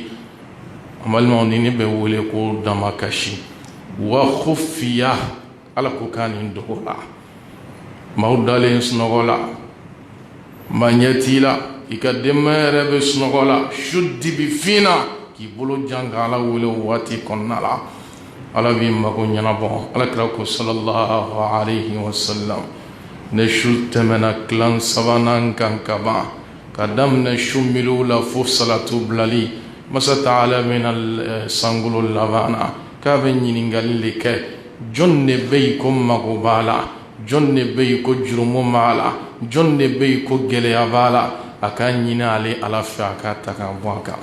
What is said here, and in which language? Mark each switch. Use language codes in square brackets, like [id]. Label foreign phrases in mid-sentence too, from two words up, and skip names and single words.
[bm] An balimaw, ni ne bɛ wele ko damakasi [ar] وخفية, [bm] Ala ko k'a nin dogo la. Maaw dalen sunɔgɔ la, maa ɲɛ t'i la, i ka denbaya yɛrɛ bɛ sunɔgɔ la, su dibi finna k'i bolo jan ka Ala wele o waati kɔnɔna la. Ala b'i mago ɲɛnabɔ. [ar] Alakira ko صلى الله عليه وسلم, [bm] ne su tɛmɛna kilan sabanan kan ka ban, ka daminɛ su miliw la fo salatu bilali, Masa Taala bɛna sankolo laban na k'a bɛ ɲininkali de kɛ, jɔn de bɛ yen ko mago b'a la, jɔn de bɛ yen ko jurumu b'a la, jɔn de bɛ yen ko gɛlɛya b'a la, a ka ɲini ale Ala fɛ a ka ta ka bɔ a kan.